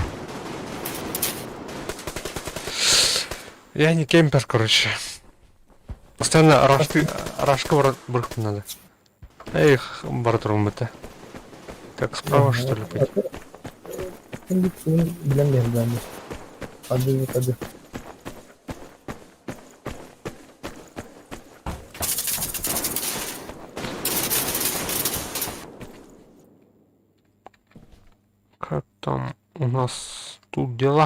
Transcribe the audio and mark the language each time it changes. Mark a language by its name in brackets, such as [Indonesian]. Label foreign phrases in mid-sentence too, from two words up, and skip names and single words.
[Russian] Я не кемпер, короче. Постоянно рашка брать надо. Эх, баратрум это. Так, справа что ли пойти? [Turkish] Şimdi bilemiyorum ben de. Hadi. [Russian] Как там у нас тут дела?